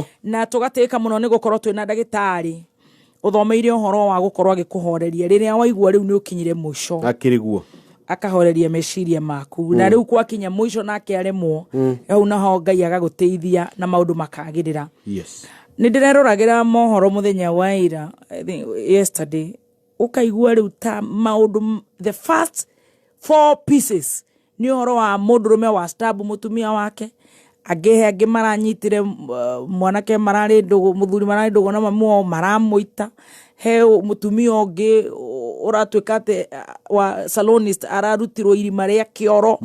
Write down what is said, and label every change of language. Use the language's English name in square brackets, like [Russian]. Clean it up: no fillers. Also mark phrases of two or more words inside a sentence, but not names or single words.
[Kikuyu] na tugateka muno ni gukorwo twina ndagitari uthomeire uhoro wa gukorwo agikuhoreria riria waigua riu ni ukinyire muico akiriguo akahoreria meciria maku na riu kwakinya muico nake aremwo au naho Ngai agaguteithia na maundu makagirira. [English] Yes, [Kikuyu] ni ndireroragira mohoro muthenya wa ira [English] I think yesterday [Kikuyu] ukaigua riu ta maundu [English] the first 4 pieces [Kikuyu] ni horo wa mundurume wa stab mutumia wake angi maranyitire mwanake marari ndugu muthuri marari ndugu na mamu maramuita he mutumia ongi uratwikate wa salonist ararutirwo irima ria kioro